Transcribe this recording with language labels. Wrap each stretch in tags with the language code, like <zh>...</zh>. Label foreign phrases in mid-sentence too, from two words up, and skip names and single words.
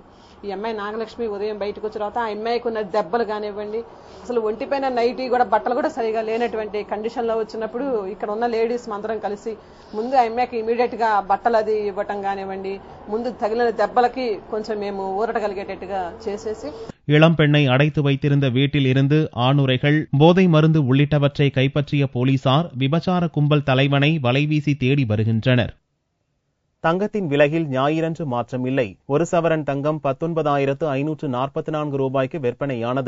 <te>ఈ అమ్మాయి నాగలక్ష్మి ఉదయం బయటకు వచ్చిన తర్వాత ఆ అమ్మాయికి ఉన్న దెబ్బలు కానివ్వండి, అసలు ఒంటిపైన నైటీ కూడా బట్టలు కూడా సరిగా లేనటువంటి కండిషన్ లో వచ్చినప్పుడు ఇక్కడ ఉన్న లేడీస్ అందరం కలిసి ముందు ఆ అమ్మాయికి ఇమీడియట్ గా బట్టలు అది ఇవ్వటం కానివ్వండి, ముందు తగిలిన దెబ్బలకి కొంచెం మేము ఊరటగలిగేటట్టుగా చేసేసి</te> <ta>இளம்பெண்ணை அடைத்து வைத்திருந்த வீட்டில் இருந்து ஆணுரைகள், போதை மருந்து உள்ளிட்டவற்றை கைப்பற்றிய போலீசார் விபச்சார கும்பல் தலைவனை வலைவீசி தேடி வருகின்றனர். தங்கத்தின் விலையில் ஞாயிறன்று மாற்றமில்லை. 1 சவரன் தங்கம் 19,544 ரூபாய்க்கு விற்பனையானது.</ta>